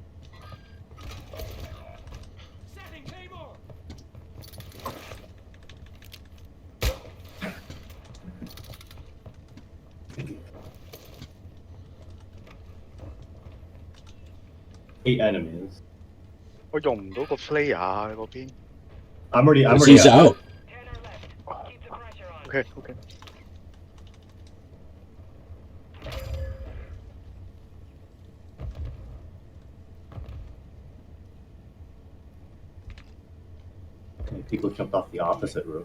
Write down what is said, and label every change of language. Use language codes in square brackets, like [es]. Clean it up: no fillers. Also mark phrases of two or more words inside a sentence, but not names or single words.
[en] Setting Claymore. 8 enemies. [yue] 我用唔到個 flare 啊嗰邊。 [en] I'm already He's out. 10 or left. Keep the pressure on. OK OK。 Okay, people jumped off the opposite roof.